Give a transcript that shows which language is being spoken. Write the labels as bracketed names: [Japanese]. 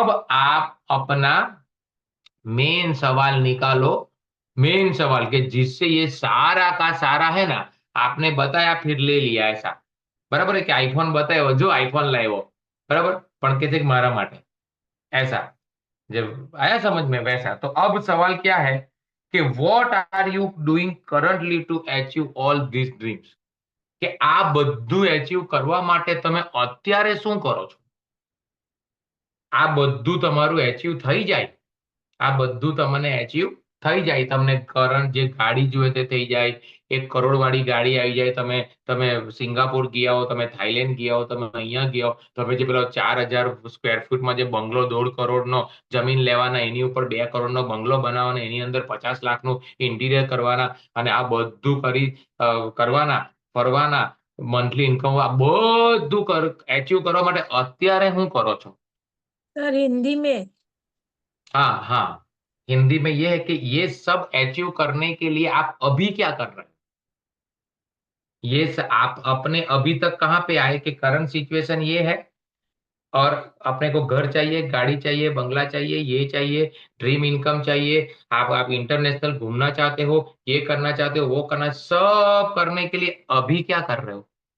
[Hindi] अब आप अपना मेन सवाल निकालो, मेन सवाल के जिससे ये सारा का सारा है ना, आपने बताया फिर ले लिया ऐसा, बराबर है कि आईफोन बताया जो आईफोन लाए वो, बराबर, पण के मारा माटे ऐसा, जब आया समझ में वैसा। तो अब सवाल क्या है कि [English] what are you doing currently to achieve all these dreams, [Gujarati] કે આ બધું એચીવ કરવા માટે તમે અત્યારે શું કરો છો। આ બધું તમારું એચીવ થઈ જાય, આ બધું તમને એચીવ થઈ જાય, તમને કરંટ જે ગાડી જોઈએ તે થઈ જાય, 1 કરોડ વાળી ગાડી આવી જાય, તમે સિંગાપોર ગયા હો, તમે થાઈલેન્ડ ગયા હો, તમે અહીંયા ગયા હો, તમે જે પેલો 4,000 સ્ક્વેર ફૂટમાં જે બંગલો 1.5 કરોડનો જમીન લેવાના, એની ઉપર 2 કરોડનો બંગલો બનાવવાનો, એની અંદર 50 લાખનું ઇન્ટિરિયર કરવાના, અને આ બધું કરવાના, ફરવાના, મંથલી ઇન્કમ, આ બધું એચીવ કરવા માટે અત્યારે શું કરો છો। [Hindi] सर हिंदी में। हाँ हाँ, हिंदी में ये है कि ये सब अचीव करने के लिए आप अभी क्या कर रहे हैं। आप अपने अभी तक कहाँ पे आए कि करंट सिचुएशन ये है, और अपने को घर चाहिए, गाड़ी चाहिए, बंगला चाहिए, ये चाहिए, ड्रीम इनकम चाहिए, आप इंटरनेशनल घूमना चाहते हो, ये करना चाहते हो, वो करना, सब करने के लिए अभी क्या कर रहे हो।